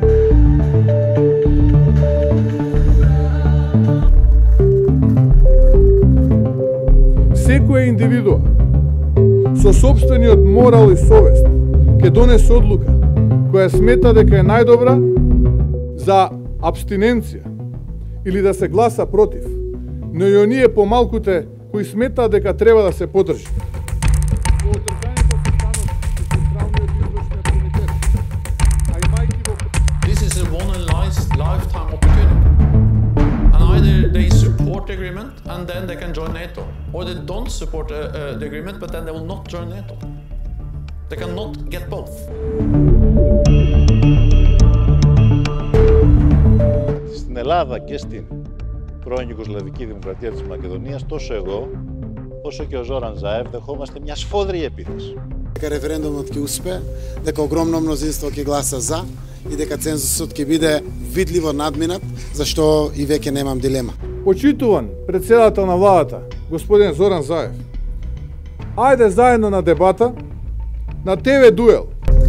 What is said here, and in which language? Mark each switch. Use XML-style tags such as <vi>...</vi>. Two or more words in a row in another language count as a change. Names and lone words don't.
<mk>Секоја индивидуа со сопствениот морал и совест ќе донесе одлука која смета дека е најдобра за абстиненција или да се гласа против, но и оние помалкуте кои сметаат дека треба да се подржи.</mk> <en>This is a one-in-lifetime opportunity. And either they support the agreement and then they can join NATO, or they don't support the agreement but then they will not join NATO. They cannot get both.</en> <el>Στην Ελλάδα και στην πρώην Ιουγκοσλαβική Δημοκρατία της Μακεδονίας, τόσο εγώ όσο και ο Ζόραν Ζάεφ δεχόμαστε μια σφόδρη επίθεση.</el> <mk>Дека референдумот ќе успее, дека огромно мнозинство ќе гласа за и дека цензусот ќе биде видливо надминат, зашто и веќе немам дилема. Почитуван председател на владата, господин Зоран Заев, ајде заедно на дебата, на ТВ дуел,</mk>